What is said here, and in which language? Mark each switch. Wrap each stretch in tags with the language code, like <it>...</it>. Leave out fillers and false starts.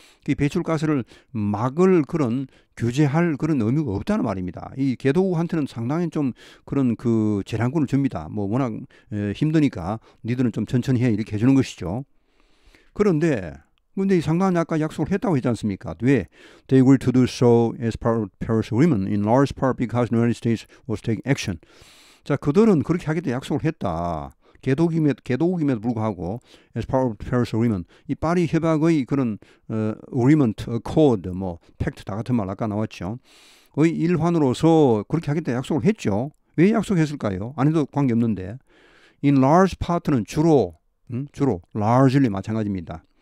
<ko>이 배출가스를 막을 그런 규제할 그런 의무가 없다는 말입니다. 이 개도국한테는 상당히 좀 그런 그 재량권을 줍니다. 뭐 워낙 힘드니까 니들은 좀 천천히 해 이렇게 해주는 것이죠. 그런데 상당한 아까 약속을 했다고 했지 않습니까? 왜?</ko> <en>They agreed to do so as part of the Paris Agreement in large part because the United States was taking action.</en> <ko>자, 그들은 그렇게 하겠다 약속을 했다. 개도국임에도 불구하고</ko> <en>as part of the Paris Agreement</en> <ko>이 파리 협약의 그런 agreement, accord, 뭐 팩트 다 같은 말 아까 나왔죠. 의 일환으로서 그렇게 하겠다 약속을 했죠. 왜 약속했을까요? 안 해도 관계없는데.</ko> <en>In large part</en> <ko>는 주로 largely 마찬가지입니다.</ko>